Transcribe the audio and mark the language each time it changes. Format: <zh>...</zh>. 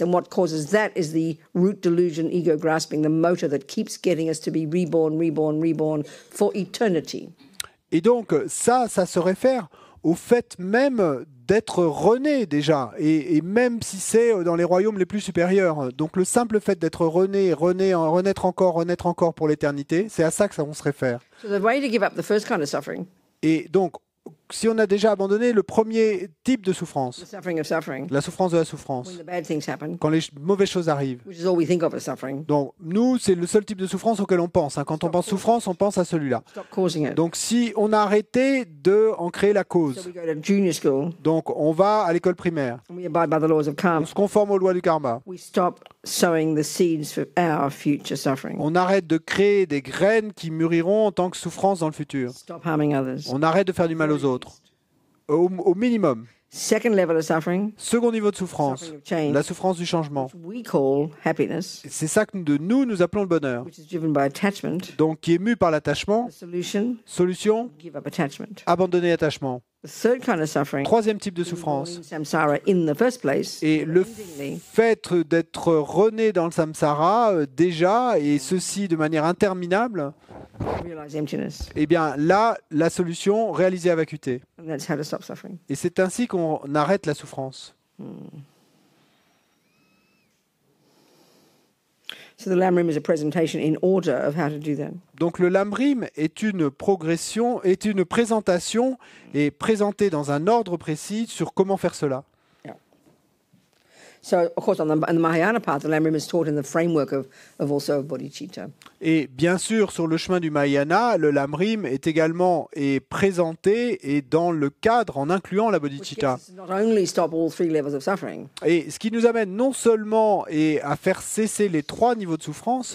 <en>And what causes that is the root delusion, ego grasping, the motor that keeps getting us to be reborn for eternity.</en> <fr>Et donc, ça se réfère au fait même d'être rené déjà, et même si c'est dans les royaumes les plus supérieurs. Donc le simple fait d'être renaître encore pour l'éternité, c'est à ça que ça on se réfère.</fr> <en>So the way to give up the first kind of suffering,</en> <fr>Et donc, si on a déjà abandonné le premier type de souffrance,</fr> <en>the suffering of suffering,</en> <fr>la souffrance de la souffrance,</fr> <en>when the bad things happen,</en> <fr>quand les mauvaises choses arrivent.</fr> <en>which is all we think of as suffering,</en> <fr>Donc nous, c'est le seul type de souffrance auquel on pense. Quand on pense souffrance, on pense à celui-là.</fr> <en>stop causing it.</en> <fr>Donc si on a arrêté de en créer la</fr> <en>So cause, we go to junior school</en> <fr>donc on va à l'école primaire,</fr> <en>and we abide by the laws of</en> <fr>on</fr> <en>karma.</en> <fr>se conforme aux lois du karma,</fr> <en>We stop sowing the seeds for our future suffering.</en> <fr>on arrête de créer des graines qui mûriront en tant que souffrance dans le futur.</fr> <en>Stop harming others.</en> <fr>On arrête de faire du mal aux autres, au minimum.</fr> <en>Second level of suffering,</en> <fr>Second niveau de souffrance,</fr> <en>suffering of change,</en> <fr>la souffrance du changement.</fr> <en>we call happiness,</en> <fr>C'est ça que nous appelons le bonheur.</fr> <en>which is driven by attachment.</en> <fr>Donc qui est mu par l'attachement.</fr> <en>The solution,</en> <fr>Solution,</fr> <en>give up attachment.</en> <fr>abandonner l'attachement.</fr> <en>The third kind of suffering,</en> <fr>Troisième type de</fr> <en>being born</en> <fr>souffrance.</fr> <en>in samsara in the first place,</en> <fr>Et le</fr> <en>endingly,</en> <fr>fait d'être rené dans le samsara déjà, et ceci de manière interminable,</fr> <en>realize emptiness.</en> <fr>eh bien là, la solution, réaliser à vacuité.</fr> <en>And that's how to stop suffering.</en> <fr>Et c'est ainsi qu'on arrête la souffrance.</fr> <en>So the Lamrim is a presentation in order of how to do that.</en> <fr>Donc le lamrim est une progression, est une présentation, et présentée dans un ordre précis sur comment faire cela.</fr> <en>So, of course, on the Mahayana path, the Lamrim is taught in the framework of also bodhicitta.</en> <fr>Et bien sûr, sur le chemin du Mahayana, le lamrim est présenté et dans le cadre en incluant la</fr> <en>Which</en> <fr>bodhicitta.</fr> <en>gets us to not only stop all three levels of suffering,</en> <fr>Et ce qui nous amène non seulement à faire cesser les 3 niveaux de souffrance,</fr>